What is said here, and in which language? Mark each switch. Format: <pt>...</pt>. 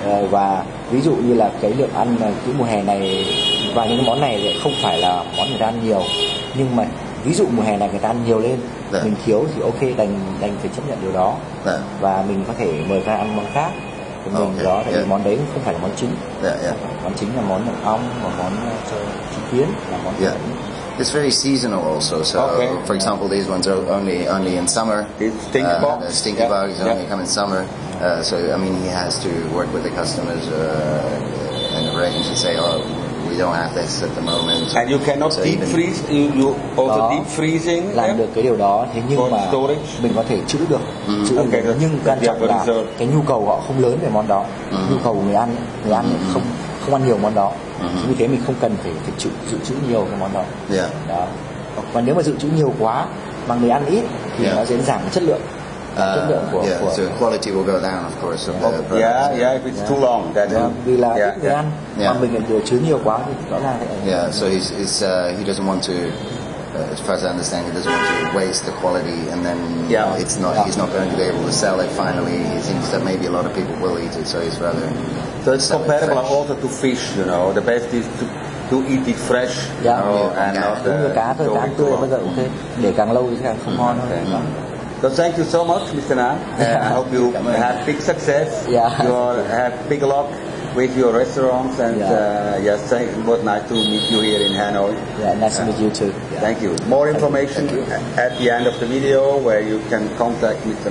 <vi>Và ví dụ như là cái lượng ăn cái mùa hè này và những cái món này lại không phải là món người ta ăn nhiều, nhưng mà ví dụ mùa hè này người ta ăn nhiều lên, mình thiếu thì ok, đành phải chấp nhận điều đó, và mình có thể mời ra ăn món khác của mình đó, tại vì món đấy không phải là món chính. Món chính là món nhộng ong và món trứng kiến là món chính.</vi> <en>It's very seasonal also. So, for example, these ones are only in summer. The stinky bugs only come in summer. So, I mean, he has to work with the customers and arrange and say, "Oh, we don't have this at the moment." And you cannot deep freeze. You also deep freezing.</en> <vi>Làm được cái điều đó, thế nhưng mà mình có thể trữ được. Nhưng quan trọng là cái nhu cầu họ không lớn về món đó. Nhu cầu của người ăn không ăn nhiều món đó. Vì thế mình không cần phải dự trữ nhiều cái món đó. Đó. Còn nếu mà dự trữ nhiều quá mà người ăn ít thì nó sẽ giảm chất lượng. Chất lượng của</vi> <en>so quality will go down, of course. If it's too long,</en> <vi>vì là ít người ăn mà mình lại chứa nhiều quá thì rõ ràng.</vi> <en>So he doesn't want to. As far as I understand, he doesn't want to waste the quality, and then he's not going to be able to sell it. Finally, he thinks that maybe a lot of people will eat it, so he's rather. So it's comparable also to fish, you know. The best is to eat it fresh, and not</en> <vi>giống như cá thôi, cá tươi bây giờ ok, để càng lâu thì càng không ngon hơn.</vi> <en>So thank you so much, Mr. Nam. I hope you have big success. You have big luck with your restaurants, and it was nice to meet you here in Hanoi. Nice to meet you too. Thank you. More information at the end of the video, where you can contact Mr.</en>